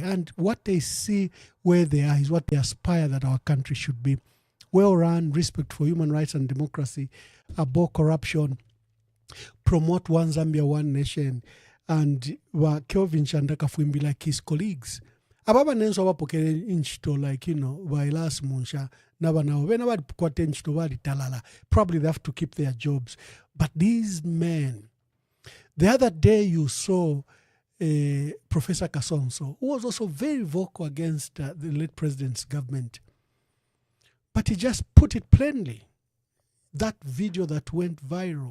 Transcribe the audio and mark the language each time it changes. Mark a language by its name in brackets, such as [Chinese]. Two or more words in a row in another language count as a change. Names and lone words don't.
[English] And what they see where they are is what they aspire that our country should be. Well run, respect for human rights and democracy, abhor corruption, promote one Zambia, one nation, and Kelvin Chandaka Fwimbi like his colleagues. [Bemba] Ababa nenso wapokele inchito like, [English] you know, [Bemba] wailas munsha, naba na wena wadi kwate inchito wadi talala. [English] Probably they have to keep their jobs. But these men, the other day you saw Professor Kasonso, who was also very vocal against the late president's government. But he just put it plainly. That video that went viral.